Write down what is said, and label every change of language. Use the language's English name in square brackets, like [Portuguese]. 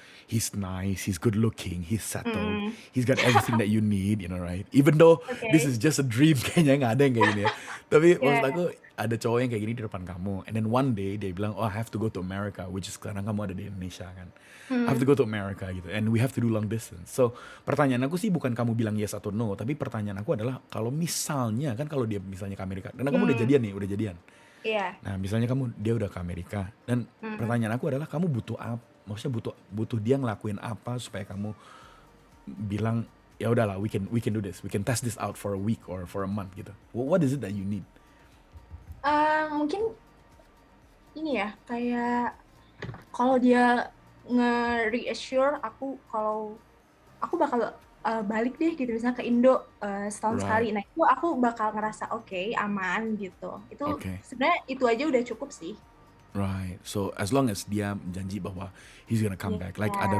[English] He's nice, he's good looking, he's settled, he's got everything that you need, you know, right? Even though this [Indonesian] Oke. [English] is just a dream, [Indonesian] kayaknya nggak ada yang kayak gini ya. Tapi maksud Ya. aku ada cowok yang kayak gini di depan kamu, [English] and then one day [Indonesian] dia bilang, [English] oh I have to go to America, which is [Indonesian] sekarang kamu ada di Indonesia kan. [English] I have to go to America gitu, and we have to do long distance. [Indonesian] So pertanyaan aku sih bukan kamu bilang yes atau no, tapi pertanyaan aku adalah kalau misalnya kan kalau dia misalnya ke Amerika, dan kamu udah jadian nih, udah jadian. Iya. Nah, misalnya dia udah ke Amerika dan pertanyaan aku adalah kamu butuh apa? Maksudnya butuh dia ngelakuin apa supaya kamu bilang ya udahlah [English] we can do this. We can test this out for a week or for a month [Indonesian] gitu. [English] What is it that you need? [Indonesian] Mungkin ini ya, kayak kalau dia nge-reassure aku kalau aku bakal balik deh gitu misalnya ke Indo setahun sekali. [English] Right. [Indonesian] Nah, itu aku bakal ngerasa oke, aman gitu. Itu [English] Okay. [Indonesian] sebenarnya itu aja udah cukup sih. [English] Right. So as long as [Indonesian] dia janji bahwa [English] he's gonna come back, like [Indonesian] ada